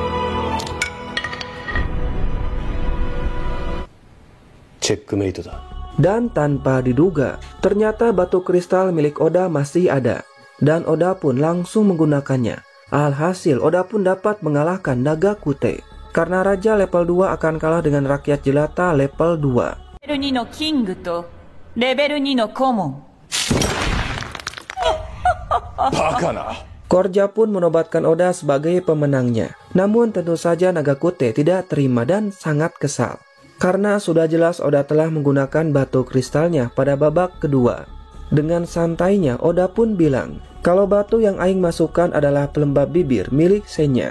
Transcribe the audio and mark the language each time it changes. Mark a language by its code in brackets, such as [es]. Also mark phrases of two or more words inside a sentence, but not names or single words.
[ja] チェックメイトだ. [id] Dan tanpa diduga, ternyata batu kristal milik Oda masih ada. Dan Oda pun langsung menggunakannya. Alhasil Oda pun dapat mengalahkan Nagakute. Karena Raja level 2 akan kalah dengan rakyat jelata level 2. [ja] Level 2 のキングとレベル2のコモン。バカな。 [id] Korja pun menobatkan Oda sebagai pemenangnya. Namun tentu saja Nagakute tidak terima dan sangat kesal. Karena sudah jelas Oda telah menggunakan batu kristalnya pada babak kedua. Dengan santainya Oda pun bilang, kalau batu yang Aing masukkan adalah pelembab bibir milik Senya.